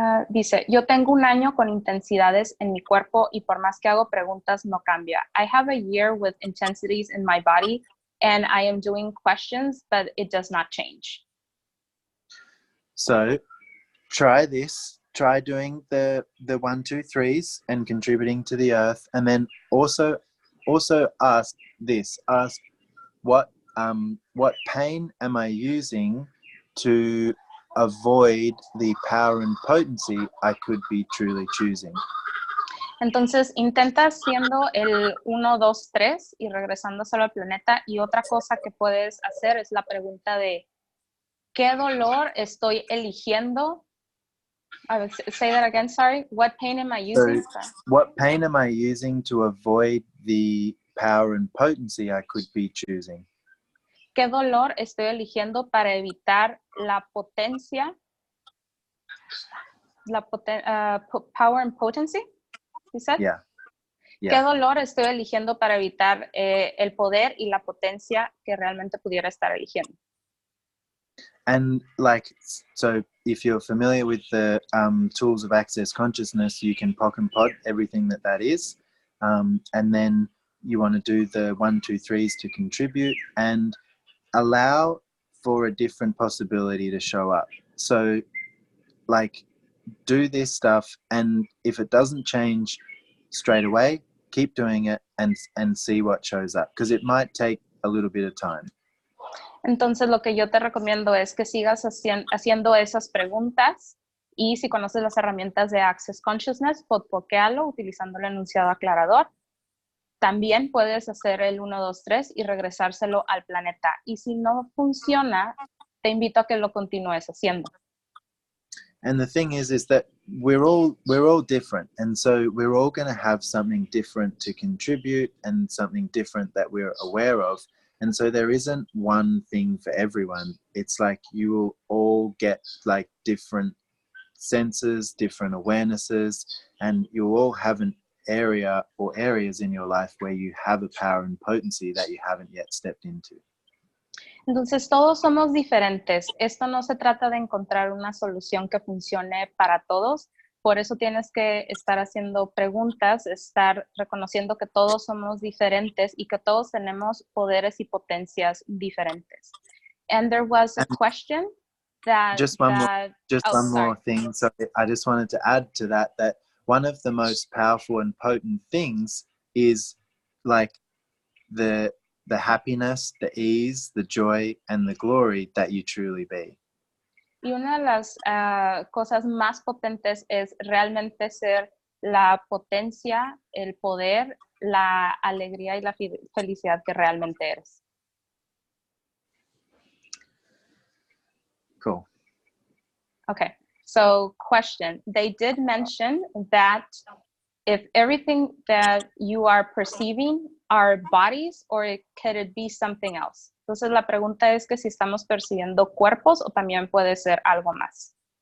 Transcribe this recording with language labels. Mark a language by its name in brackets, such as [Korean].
[Spanish] Dice, yo tengo un año con intensidades en mi cuerpo y por más que hago preguntas no cambia. [English] I have a year with intensities in my body and I am doing questions, but it does not change. So try this. Try doing the 1, 2, 3s and contributing to the earth, and then also ask this. Ask what pain am I using to avoid the power and potency I could be truly choosing. [Spanish] Entonces, intenta haciendo el 1, 2, 3 y regresándoselo al planeta. Y otra cosa que puedes hacer es la pregunta de ¿qué dolor estoy eligiendo? [English] Say that again, sorry. What pain am I using? So, what pain am I using to avoid the power and potency I could be choosing? [Spanish] ¿Qué dolor estoy eligiendo para evitar la potencia? [English] Power and potency, you said? Yeah. [Spanish] ¿Qué dolor estoy eligiendo para evitar el poder y la potencia que realmente pudiera estar eligiendo? [English] And like, so if you're familiar with the tools of access consciousness, you can POC and POD everything that is. And then you want to do the 1, 2, 3s to contribute and allow for a different possibility to show up. So like, do this stuff, and if it doesn't change straight away, keep doing it and see what shows up, because it might take a little bit of time. [Spanish] Entonces, lo que yo te recomiendo es que sigas haciendo esas preguntas y si conoces las herramientas de Access Consciousness, podpokealo utilizando el enunciado aclarador. También puedes hacer el 1, 2, 3 y regresárselo al planeta. Y si no funciona, te invito a que lo continúes haciendo. [English] And the thing is that we're all different, and so we're all going to have something different to contribute and something different that we're aware of. And so there isn't one thing for everyone. It's like you will all get like different senses, different awarenesses, and you'll all have an area or areas in your life where you have a power and potency that you haven't yet stepped into. [Spanish] Entonces, todos somos diferentes. Esto no se trata de encontrar una solución que funcione para todos. Por eso tienes que estar haciendo preguntas, estar reconociendo que todos somos diferentes y que todos tenemos poderes y potencias diferentes. [English] And there was a question that... Just one more thing. So I just wanted to add to that one of the most powerful and potent things is like the happiness, the ease, the joy, and the glory that you truly be. [Spanish] Y una de las cosas más potentes es realmente ser la potencia, el poder, la alegría y la felicidad que realmente eres. [English] Cool. Okay, so question. They did mention that if everything that you are perceiving are bodies, or could it be something else? [Spanish] Entonces la pregunta es que si estamos percibiendo cuerpos o también puede ser algo más.